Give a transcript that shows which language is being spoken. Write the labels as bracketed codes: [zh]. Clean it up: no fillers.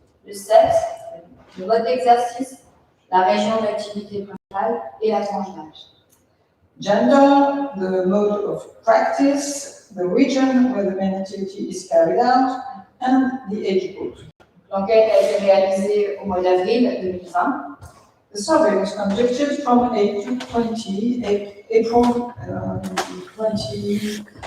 [fr] Le sexe, le mode d'exercice, la région d'activité principale et la tranche d'âge. [en] Gender, the mode of practice, the region where the main activity is carried out, and the age group. [fr] L'enquête a été réalisée au mois d'avril 2020. [en] The survey was conducted from 8 to 20, April 2020.